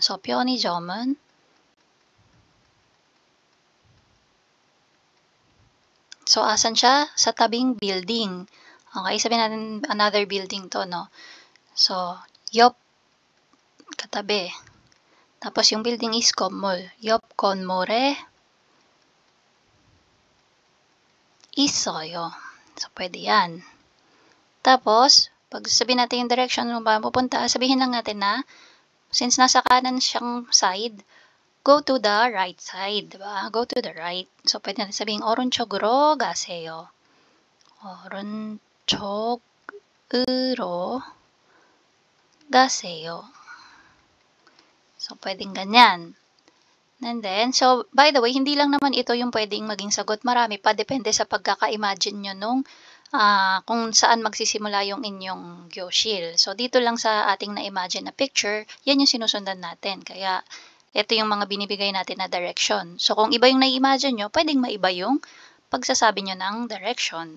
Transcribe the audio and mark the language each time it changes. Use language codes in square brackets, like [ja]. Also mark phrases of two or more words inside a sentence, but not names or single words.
[tl] So, Pyeonijom은 so, asan siya? Sa tabing building. Okay, sabihin natin [en] another building [tl] to, no? So, [ko] 옆, [tl] katabi. Tapos, yung building is 건물. [ko] 옆 건물에 있어요. [tl] So, pwede yan. Tapos, pag sabihin natin yung direction kung ba pupunta, sabihin lang natin na, since nasa kanan siyang side, [en] go to the right side, [tl] diba? [en] Go to the right. [tl] So, pwede natin sabihin, [ko] 오른쪽으로 가세요. 오른쪽으로 가세요. [tl] So, pwedeng ganyan. [en] And then, so, by the way, [tl] hindi lang naman ito yung pwedeng maging sagot. Marami pa, depende sa pagkaka-imagine nyo nung kung saan magsisimula yung inyong gyoshil. So, dito lang sa ating na-imagine na picture, yan yung sinusundan natin. Kaya, ito yung mga binibigay natin na direction. So, kung iba yung na-imagine nyo, pwedeng maiba yung pagsasabi nyo ng direction.